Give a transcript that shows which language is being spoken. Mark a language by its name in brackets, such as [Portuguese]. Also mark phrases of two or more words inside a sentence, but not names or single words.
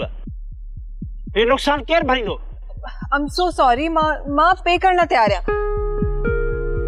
[Sindhi] हे नुक़सान केरु भरींदो? [English] I'm so sorry, [Sindhi] मां पे करण तैयार आहियां।